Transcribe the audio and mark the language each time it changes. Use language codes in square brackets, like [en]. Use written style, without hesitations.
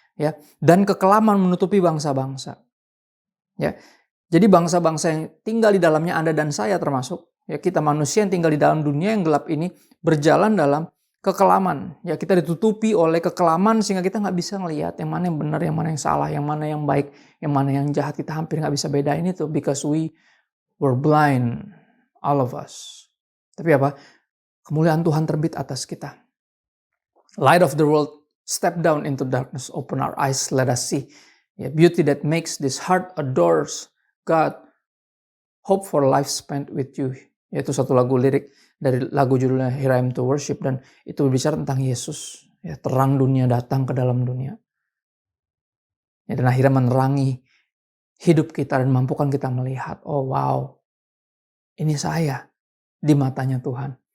[id] Ya, dan kekelaman menutupi bangsa-bangsa. Ya, jadi bangsa-bangsa yang tinggal di dalamnya Anda dan saya termasuk, Ya, kita manusia yang tinggal di dalam dunia yang gelap ini berjalan dalam kekelaman. Ya, kita ditutupi oleh kekelaman sehingga kita nggak bisa ngelihat yang mana yang benar, yang mana yang salah, yang mana yang baik, yang mana yang jahat. Kita hampir nggak bisa bedain itu [en] because we were blind, all of us. [id] Tapi apa? Kemuliaan Tuhan terbit atas kita. [en] Light of the world step down into darkness, open our eyes, let us see. Yeah, beauty that makes this heart adores God, hope for life spent with you. [id] Yaitu satu lagu lirik dari lagu judulnya Here I Am to Worship, dan itu berbicara tentang Yesus. Ya, terang dunia datang ke dalam dunia. Ya, dan akhirnya menerangi hidup kita dan mampukan kita melihat, oh wow, ini saya di matanya Tuhan.